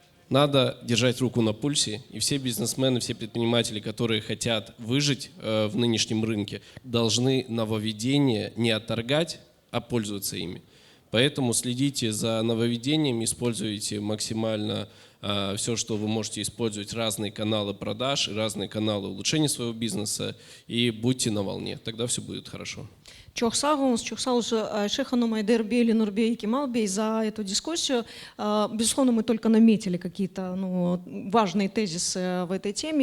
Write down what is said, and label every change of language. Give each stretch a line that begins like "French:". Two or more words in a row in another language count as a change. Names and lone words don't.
Russian: надо держать руку на пульсе, и все бизнесмены, все предприниматели, которые хотят выжить в нынешнем рынке, должны нововведения не отторгать, а пользоваться ими. Поэтому следите за нововведениями, используйте максимально все, что вы можете использовать, разные каналы продаж, разные каналы улучшения своего бизнеса, и будьте на волне, тогда все будет хорошо.
Crimean Tatar: Çok sağ olun, çok sağ olun
Russian: Шейх Ханум Айдер Бей, Ленур Бей и Кемал Бей за эту дискуссию. Безусловно, мы только наметили какие-то важные тезисы в этой теме.